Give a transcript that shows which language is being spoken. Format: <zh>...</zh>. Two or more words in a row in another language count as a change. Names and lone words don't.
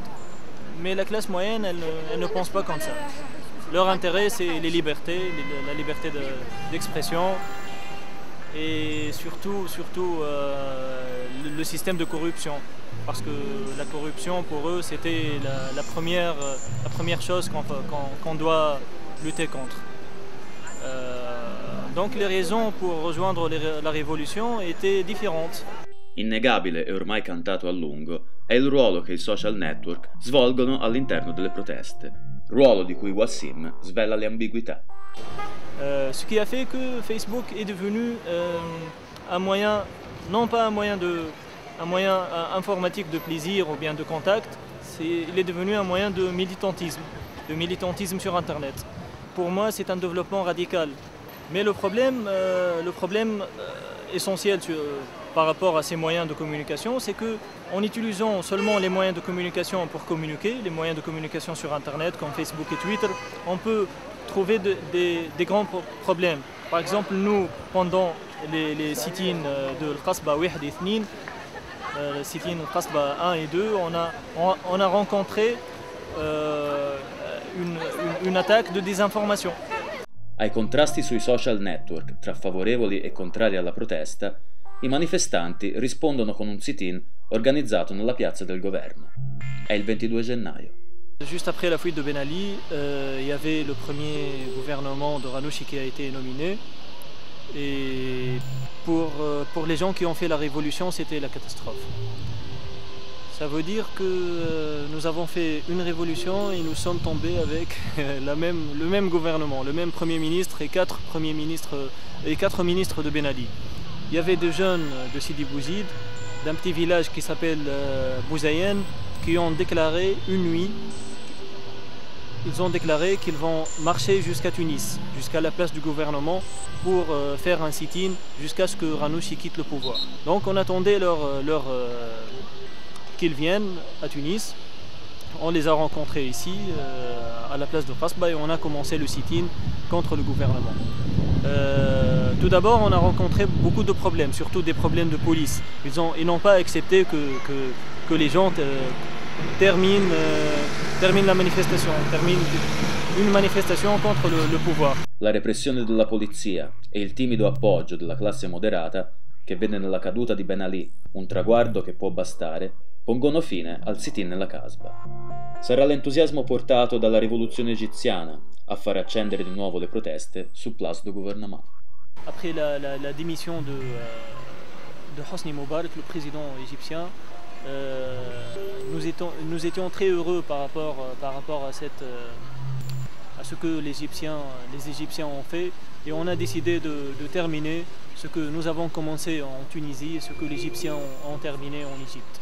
<fr>Mais la classe moyenne, elle ne pense pas comme ça. Leur intérêt, c'est les libertés, la liberté d'expression et surtout le système de corruption. Parce que la corruption, pour eux, c'était la première chose qu'on doit lutter contre. Donc les raisons pour rejoindre la rivoluzione étaient différentes.</fr> <it>Innegabile e ormai cantato a lungo è il ruolo che i social network svolgono all'interno delle proteste, ruolo di cui Wassim svela le ambiguità.</it> <fr>Ce qui a fait que Facebook est devenu un moyen, non pas un moyen informatique de plaisir ou bien de contact, il est devenu un moyen de militantisme sur Internet. Pour moi, c'est un développement radical. Mais le problème essentiel par rapport à ces moyens de communication, c'est qu'en utilisant seulement les moyens de communication pour communiquer, les moyens de communication sur Internet comme Facebook et Twitter, on peut trouver des grands problèmes. Par exemple, nous, pendant les sit-ins de Al-Qasba 1 et 2, le sit-in Al-Qasba 1 et 2, on a rencontré une attaque de désinformation.</fr> <it>Ai contrasti sui social network tra favorevoli e contrari alla protesta, i manifestanti rispondono con un sit-in organizzato nella piazza del governo. È il 22 gennaio.</it> <fr>Juste après la fuite de Ben Ali, il y avait le premier gouvernement de Ranouchi qui a été nominé. Et pour les gens qui ont fait la révolution, c'était la catastrophe. Ça veut dire que nous avons fait une révolution et nous sommes tombés avec le même gouvernement, le même Premier ministre et quatre ministres de Ben Ali. Il y avait des jeunes de Sidi Bouzid, d'un petit village qui s'appelle Bouzayen, qui ont déclaré une nuit, ils ont déclaré qu'ils vont marcher jusqu'à Tunis, jusqu'à la place du gouvernement, pour faire un sit-in jusqu'à ce que Ranouchi quitte le pouvoir. Donc on attendait qu'ils viennent à Tunis. On les a rencontrés ici, à la place de Qasba, et on a commencé le sit-in contre le gouvernement. Tout d'abord, on a rencontré beaucoup de problèmes, surtout des problèmes de police. Ils n'ont pas accepté que les gens terminent la manifestation, une manifestation contre le pouvoir.</fr> <it>La repressione della polizia e il timido appoggio della classe moderata, che vede nella caduta di Ben Ali un traguardo che può bastare, pongono fine al sit-in nella Casbah. Sarà l'entusiasmo portato dalla rivoluzione egiziana a far accendere di nuovo le proteste su Place du Gouvernement.</it> <fr>Après la démission de Hosni Moubarak, le président égyptien, nous étions très heureux par rapport à ce que les Égyptiens ont fait, et on a décidé de terminer ce que nous avons commencé en Tunisie et ce que les Égyptiens ont terminé en Égypte.</fr>